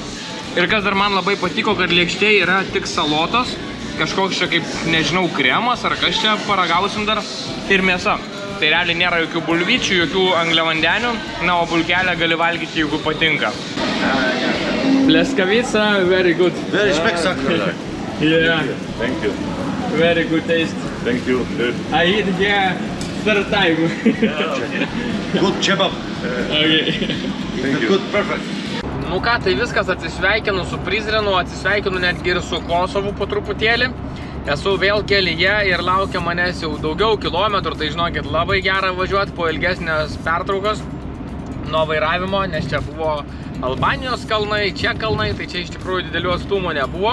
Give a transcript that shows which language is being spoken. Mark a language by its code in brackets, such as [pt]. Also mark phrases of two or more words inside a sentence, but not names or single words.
[lt] Ir kas dar man labai patiko, kad lėkštėje yra tik salotos. Kažkoks čia kaip, nežinau, kremas ar kas čia paragausim dar. Ir mėsa. Tai realiai nėra jokių bulvyčių, jokių angliavandenių. Na, o bulkelę gali valgyti, jeigu patinka. Pleskavica, [en] very good. Very spectacular. Yeah. Thank you. Very good taste. Thank you. I eat here third time. Good kebab. Okay. Thank you. Good, perfect. [lt] Nu ką, tai viskas, atsisveikinu su Prizrenu, atsisveikinu netgi ir su Kosovu po truputėlį. Esu vėl kelyje ir laukia manęs jau daugiau kilometrų, tai žinokit, labai gera važiuoti po ilgesnės pertraukos nuo vairavimo, nes čia buvo Albanijos kalnai, čia kalnai, tai čia iš tikrųjų didelių atstumų nebuvo.